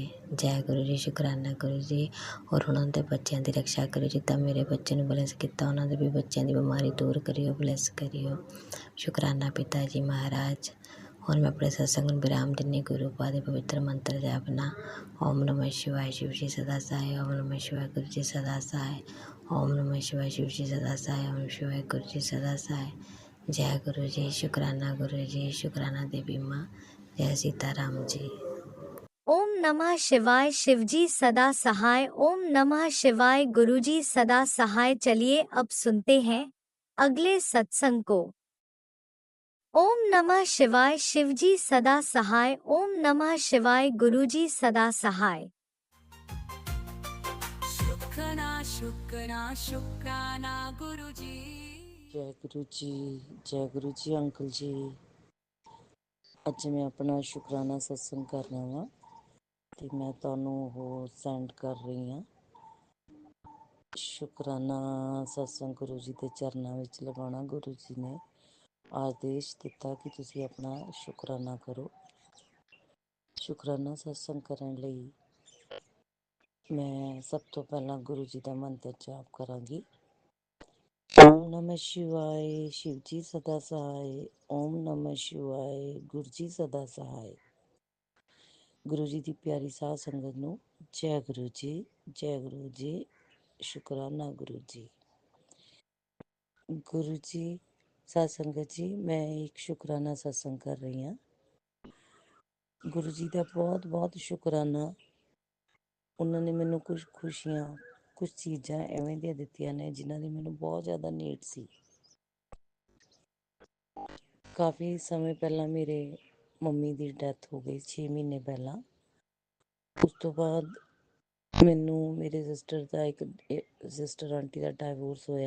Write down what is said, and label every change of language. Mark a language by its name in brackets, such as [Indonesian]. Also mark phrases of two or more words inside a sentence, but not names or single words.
[Punjabi] ਜੈ ਗੁਰੂ ਜੀ, ਸ਼ੁਕਰਾਨਾ ਗੁਰੂ ਜੀ। ਔਰ ਉਹਨਾਂ ਦੇ ਬੱਚਿਆਂ ਦੀ ਰਕਸ਼ਾ ਕਰਿਓ, ਜਿੱਦਾਂ ਮੇਰੇ ਬੱਚੇ ਨੂੰ ਬਲੈਸ ਕੀਤਾ, ਉਹਨਾਂ ਦੇ ਵੀ ਬੱਚਿਆਂ ਦੀ ਬਿਮਾਰੀ ਦੂਰ ਕਰਿਓ, ਬਲੈਸ ਕਰਿਓ। ਸ਼ੁਕਰਾਨਾ ਪਿਤਾ ਜੀ ਮਹਾਰਾਜ। ਹੁਣ ਮੈਂ ਆਪਣੇ ਸਤਸੰਗ ਨੂੰ ਵਿਰਾਮ ਦਿੰਦੀ। ਗੁਰੂ ਪਾ ਦੇ ਪਵਿੱਤਰ ਮੰਤਰ ਜਾਪਨਾ। [Hindi] ओम नमः शिवाय, शिव जी सदा सहाय। ओम नमः शिवाय, गुरु जी सदा सहाय। ओम नमः शिवाय, शिव जी सदा सहाय। ओम शिवाय, गुरु जी सदा सहाय। जय गुरु जी, शुकराना गुरु जी, शुकराना देवी माँ। जय सीताराम जी। ओम नमः शिवाय, शिवजी सदा सहाय। ओम नमः शिवाय, गुरुजी सदा सहाय। चलिए अब सुनते हैं अगले सत्संग को। ओम नमः शिवाय, शिवजी सदा सहाय। ओम नमः शिवाय, गुरुजी सदा सहाय। शुक्राना शुक्राना शुक्राना गुरु जी। जय गुरु जी, जय गुरु जी अंकल जी। [Punjabi] ਅੱਜ ਮੈਂ ਆਪਣਾ ਸ਼ੁਕਰਾਨਾ ਸਤਸੰਗ ਕਰਨਾ ਵਾ ਤੇ ਮੈਂ ਤੁਹਾਨੂੰ ਉਹ ਸੈਂਡ ਕਰ ਰਹੀ ਹਾਂ। ਸ਼ੁਕਰਾਨਾ ਸਤਸੰਗ ਗੁਰੂ ਜੀ ਦੇ ਚਰਨਾਂ ਵਿੱਚ ਲਗਾਉਣਾ। ਗੁਰੂ ਜੀ ਨੇ ਆਦੇਸ਼ ਦਿੱਤਾ ਕਿ ਤੁਸੀਂ ਆਪਣਾ ਸ਼ੁਕਰਾਨਾ ਕਰੋ। ਸ਼ੁਕਰਾਨਾ ਸਤਸੰਗ ਕਰਨ ਲਈ ਮੈਂ ਸਭ ਤੋਂ ਪਹਿਲਾਂ ਗੁਰੂ ਜੀ ਦਾ ਮੰਤਰ ਜਾਪ ਕਰਾਂਗੀ। [Hindi] ओम नमः शिवाय, शिव जी सदा सहाय। ओम नमः शिवाय, गुरु जी सदा सहाय। गुरु जी की प्यारी साध संगत नूं जय गुरु जी, जय गुरु जी। शुकराना गुरु जी। गुरु जी साध संगत जी, मैं एक शुकराना सत्संग कर रही हाँ। गुरु जी का बहुत बहुत शुकराना। [Punjabi] ਉਨ੍ਹਾਂਨੇ ਮੈਨੂੰ ਕੁਝ ਖੁਸ਼ੀਆਂ, ਕੁਝ ਚੀਜ਼ਾਂ ਐਵੇਂ ਦੀਆਂ ਦਿੱਤੀਆਂ ਨੇ ਜਿਨ੍ਹਾਂ ਦੀ ਮੈਨੂੰ ਬਹੁਤ ਜ਼ਿਆਦਾ ਨੀਡ ਸੀ। ਕਾਫੀ ਸਮੇਂ ਪਹਿਲਾਂ ਮੇਰੇ ਮੰਮੀ ਦੀ ਡੈਥ ਹੋ ਗਈ, 6 ਮਹੀਨੇ ਪਹਿਲਾਂ। ਉਸ ਤੋਂ ਬਾਅਦ ਮੈਨੂੰ ਮੇਰੇ ਸਿਸਟਰ ਆਂਟੀ ਦਾ ਡਾਈਵੋਰਸ ਹੋਇਆ।